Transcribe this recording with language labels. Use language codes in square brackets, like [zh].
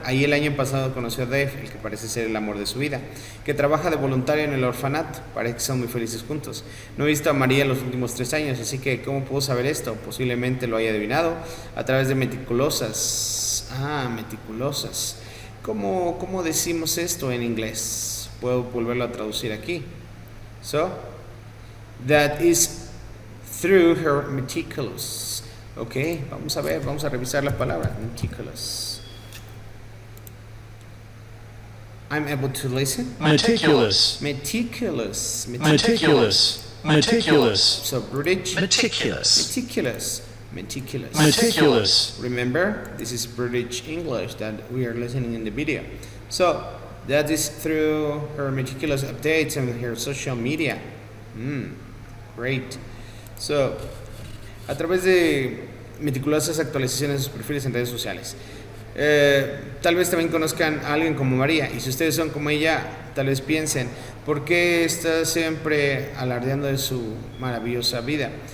[es] Ahí el año pasado conoció a Dave, el que parece ser el amor de su vida, que trabaja de voluntario en el orfanato. Parece que son muy felices juntos. No he visto a María los últimos 3 años, así que ¿cómo puedo saber esto? Posiblemente lo haya adivinado a través de meticulosas. Meticulosas. ¿Cómo decimos esto en inglés? Puedo volverlo a traducir aquí. [en] So, that is through her meticulous. [es] Ok, vamos a revisar la palabra meticulous. [en] I'm able to listen. Meticulous. Meticulous. Meticulous. Meticulous. So British. Meticulous. Meticulous. Meticulous. Meticulous. Remember, this is British English that we are listening in the video. So that is through her meticulous updates on her social media. Great. [es] So, a través de meticulosas actualizaciones de sus perfiles en redes sociales. Tal vez también conozcan a alguien como María, y si ustedes son como ella, tal vez piensen, ¿por qué está siempre alardeando de su maravillosa vida?